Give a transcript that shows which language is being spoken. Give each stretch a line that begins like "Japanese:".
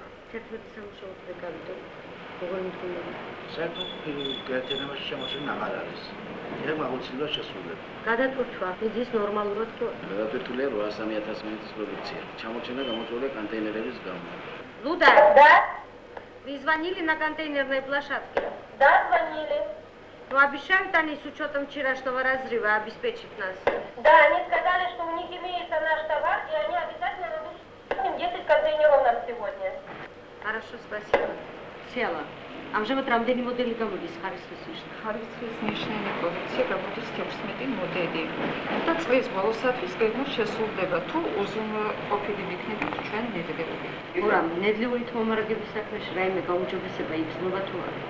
Georgian: თეთრი სამუშაოზე გავიდო. როგორ მდგომარეობა? საერთოდ გაერთიანებაში შემოსვლა აღარ არის. ეს აუცილებლად შესრულება. გადატვირთვა, მიდის ნორმალურად თუ? გადატვირთულია 803.000 მონეტის პროდუქცია. ჩამოჩენა გამოწვეულია контейнерების გამო.
Russian: Луда. Да. Вы звонили на контейнерной площадке? Да, звонили. Ну, обещают они с учетом вчерашнего разрыва обеспечить нас? Да, они сказали, что у них имеется наш товар, и они обязательно дадут 10 контейнеров нам сегодня. Хорошо, спасибо. Села.
Georgian: ამჟამად რამდენი მოდელი გამოდის ხარისხის ნიშნად? ხარისხის ნიშნული პროდუქცია გამოდის 16 მოდელი. და წლის ბოლოსათვის გეგმა შესრულდება თუ უზრუნველყოფილი ვიქნებით ჩვენ ნედლეული. ურამ, ნედლეულით მომარაგების საქმეში რაიმე გაუმჯობესება იგრძნობა თუ არა?